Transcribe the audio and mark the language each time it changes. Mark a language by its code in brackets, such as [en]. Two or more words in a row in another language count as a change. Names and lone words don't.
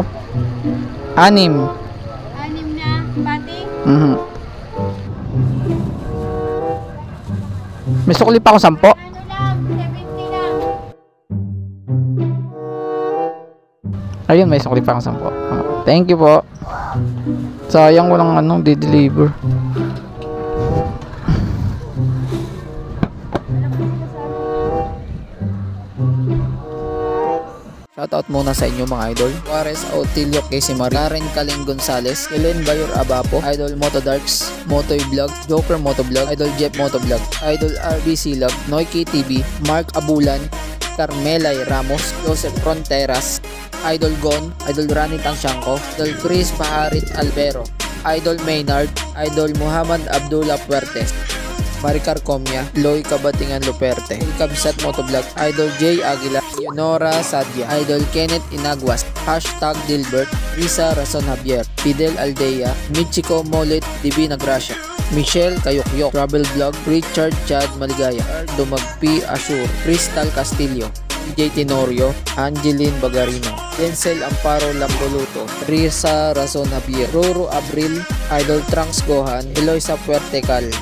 [tl] 6 na, pati? May sukli pa ako 10. Ano lang, 70 lang. Ayun, may sukli pa ako 10. [en] Thank you po. [tl] Sayang walang di-deliver. Shoutout muna sa inyo mga idol. Juarez Autilio, Casey Marie, Karen Kaling Gonzales, Helen Bayor Abapo, Idol Moto Darks, Motoy Vlog, Joker Moto Vlog, Idol Jeff Moto Vlog, Idol RBC Love, Noiki TV, Mark Abulan, Carmelay Ramos, Joseph Fronteras, Idol Gon, Idol Rani Tangshanko, Idol Chris Paharit Albero, Idol Maynard, Idol Muhammad Abdullah Puertes, Maricar Comia, Loy Kabatingan Luperte, Kabsat Motovlog, Idol J Aguila, Leonora Sadia, Idol Kenneth Inaguas, Hashtag Dilbert, Risa Rason Javier, Fidel Aldea, Michiko Molit, Divina Gracia, Michelle Kayukyok, Travel Vlog, Richard Chad Maligaya, Dumagpi Asur, Crystal Castillo, DJ Tenorio, Angeline Bagarino, Denzel Amparo Lamboluto, Risa Rason Javier, Roro Abril, Idol Trunks Gohan, Eloisa Puertecal.